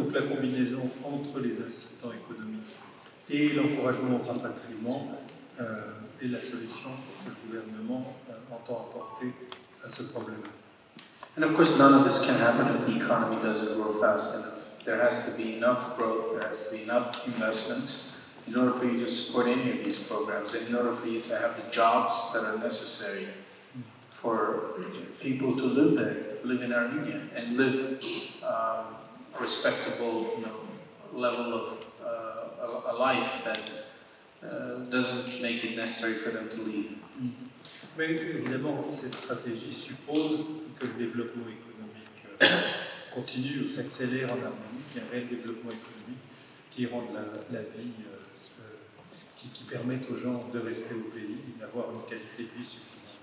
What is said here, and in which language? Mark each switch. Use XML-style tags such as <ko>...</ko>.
<fr>Donc la combinaison entre les incitants économiques et l'encouragement au rapatriement est la solution que le gouvernement entend apporter à ce problème.</fr> <en>And of course, none of this can happen if the economy doesn't grow fast enough. There has to be enough growth, there has to be enough investments in order for you to support any of these programs, and in order for you to have the jobs that are necessary for people to live there, live in Armenia, and live a respectable level of a life that doesn't make it necessary for them to leave.</en> <fr>Mais évidemment, cette stratégie suppose que le développement économique continue ou s'accélère en Arménie, qu'il y ait un réel développement économique qui rende la vie, qui permette aux gens de rester au pays et d'avoir une qualité de vie suffisante.</fr>